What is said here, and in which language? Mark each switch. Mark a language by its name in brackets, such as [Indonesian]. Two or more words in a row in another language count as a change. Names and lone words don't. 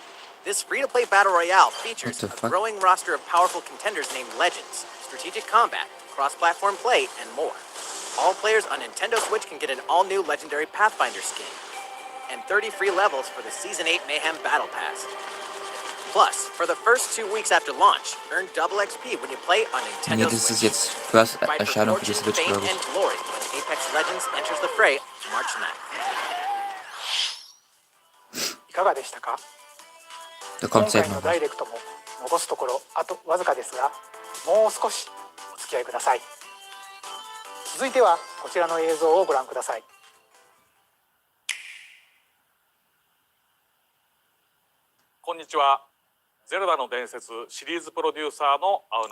[English] This free-to-play battle royale features a growing roster of powerful contenders named Legends, strategic combat, cross-platform play, and more. All players on Nintendo Switch can get an all-new Legendary Pathfinder skin, and 30 free levels for the Season 8 Mayhem Battle Pass. Plus, for the first 2 weeks after launch, earn double XP when you play on Nintendo [German] Das ist [English] Switch. [German] jetzt First [English] Fight for [German] Erscheinung für die [English] fortune, [German] Switch, [English] fame, [German] glaube ich. [English] and glory when Apex Legends enters the fray March 9th. [Japanese] いかがでしたか？ [German] Da [Japanese] 今 [German] kommt es [Japanese] 回のダイレクトも残すところあとわずかですが、もう少しお付き合いください。続いてはこちらの映像をご覧ください。こんにちは。ゼルダの伝説シリーズプロデューサーの青